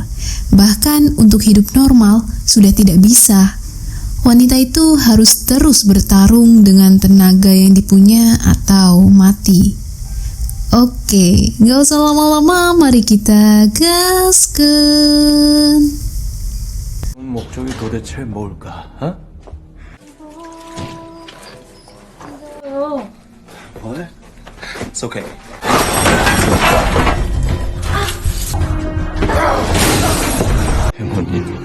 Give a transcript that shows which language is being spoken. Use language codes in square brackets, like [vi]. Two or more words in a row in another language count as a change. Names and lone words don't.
[id] Bahkan untuk hidup normal sudah tidak bisa. Wanita itu harus terus bertarung dengan tenaga yang dipunya atau mati. Oke, gak usah lama-lama, mari kita gaskan. [ko] 목적이 도대체 뭘까? 어? [en] What? It's okay. 해모님.